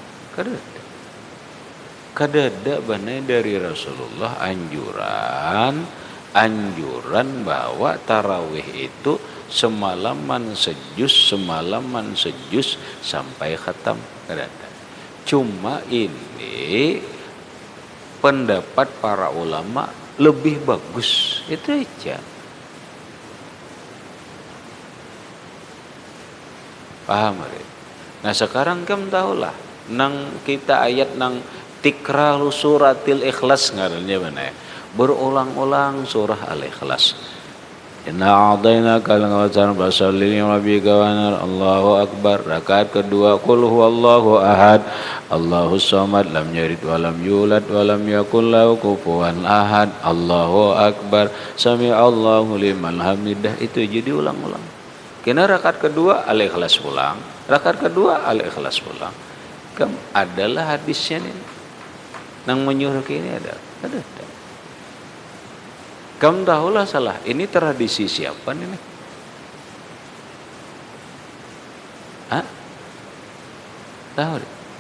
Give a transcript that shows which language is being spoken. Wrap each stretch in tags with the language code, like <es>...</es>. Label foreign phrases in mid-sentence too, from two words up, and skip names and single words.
<bjn>kada ada banai dari Rasulullah anjuran bahwa tarawih itu semalaman sejus sampai khatam kada ada cuma ini pendapat para ulama lebih bagus itu aja paham ya? Nah sekarang kamu tahulah nang kita ayat nang</bjn> <ar>تكرار سورة الإخلاص</ar> <bjn>ngarannya mana berulang-ulang surah al-ikhlas</bjn> <ar>إنا أعطيناك الكوثر فصل لربك وانحر الله أكبر</ar> <id>rakaat kedua</id> <ar>قل هو الله أحد الله الصمد لم يلد ولم يولد ولم يكن له كفوا أحد الله أكبر سمع الله لمن حمده</ar> <bjn>itu jadi ulang-ulang kena rakaat kedua al-ikhlas pulang rakaat kedua al-ikhlas pulang adalah hadisnya ini nang menyuruh ini ada kamu tahulah salah ini tradisi siapa ini tahu deh.</bjn>